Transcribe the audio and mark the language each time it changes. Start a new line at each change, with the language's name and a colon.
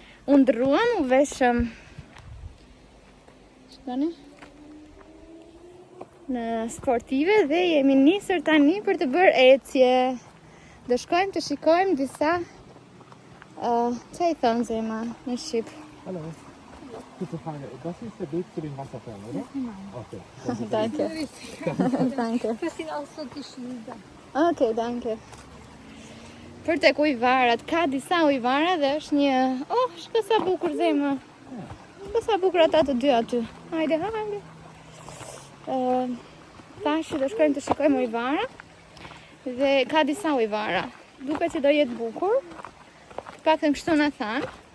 Albanian: U ndruam, u veshëm në sportive dhe jemi nisur tani për të bërë ecje. Do shkojmë të shikojmë disa çfarë i thon Zema në shqip.
German: Hallo. Gute Frage. Das ist der Weg zu den Wasserfällen, oder? Okay. Danke. Danke. Das sind auch so Geschilder. Okay, danke.
Albanian: Për tek ujvarat, ka disa ujvara dhe është një... Oh, shko sa bukur Zema. Shko sa bukur ata të dy aty. Hajde, hajde. Tash do shkojmë të shikojmë ujvara. Dhe ka disa ujvara. Duket që do jetë bukur. Paktën kështu na thanë.